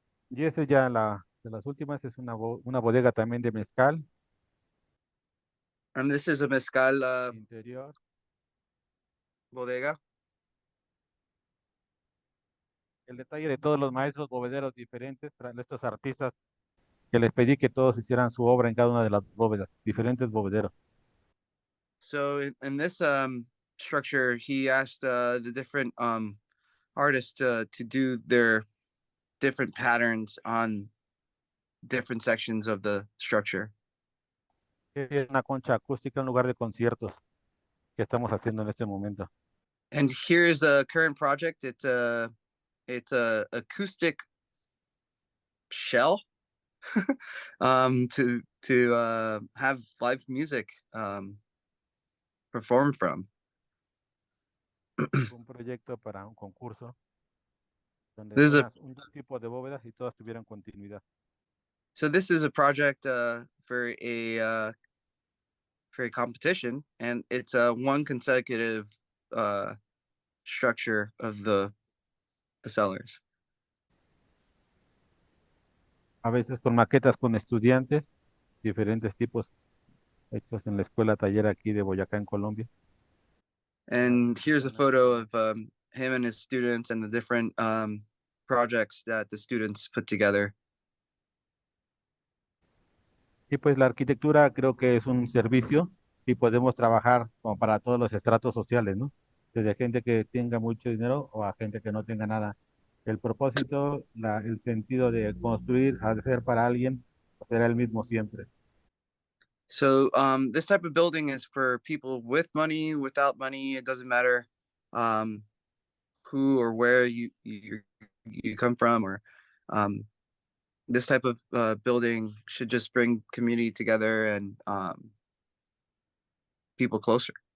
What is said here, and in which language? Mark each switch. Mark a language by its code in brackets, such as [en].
[es] Y esta ya de las últimas es una bodega también de mezcal [en] And this is a mezcal [es] interior. [en] bodega. [es] El detalle de todos los maestros bovederos diferentes, estos artistas, que les pedí que todos hicieran su obra en cada una de las bóvedas, diferentes bovederos. [en] So in this structure, he asked the different artists to do their different patterns on different sections of the structure. [es] Es una concha acústica, un lugar de conciertos que estamos haciendo en este momento. [en] And here's a current project. It's a acoustic shell to have live music performed from. [es] Un proyecto para un concurso donde [en] This is a, [es] fueran un tipo de bóvedas y todas tuvieran continuidad. [en] so this is a project for a competition, and it's one consecutive structure of the cellars. [es] A veces con maquetas con estudiantes, diferentes tipos hechos en la escuela taller aquí de Boyacá, en Colombia. [en] And here's a photo of him and his students and the different projects that the students put together. [es] Y pues la arquitectura creo que es un servicio y podemos trabajar como para todos los estratos sociales, ¿no? Desde gente que tenga mucho dinero o a gente que no tenga nada. El propósito, el sentido de construir, hacer para alguien, será el mismo siempre. [en] So this type of building is for people with money, without money. It doesn't matter who or where you come from, or this type of building should just bring community together and people closer.